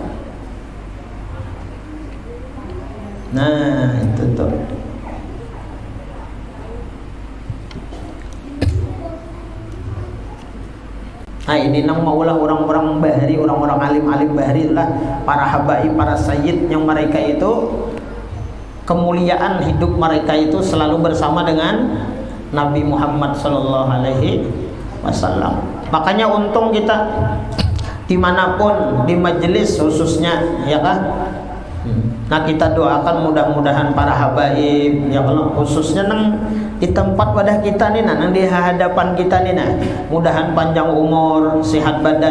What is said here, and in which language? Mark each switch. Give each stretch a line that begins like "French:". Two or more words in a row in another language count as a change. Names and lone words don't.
Indonesian: Nah, itu tuh. Nah, ini nang maulah orang-orang bahari, orang-orang alim-alim bahari itulah para habaib, para sayyid yang mereka itu kemuliaan hidup mereka itu selalu bersama dengan Nabi Muhammad
Arabic: صلى الله عليه وسلم.
Indonesian: Makanya untung kita dimanapun di majelis khususnya, ya kan? Nah, kita doakan mudah-mudahan para habaib,
Arabic: يا الله,
Indonesian: khususnya nang di tempat wadah kita nih, nang di hadapan kita nih, mudahan panjang umur, sehat badan.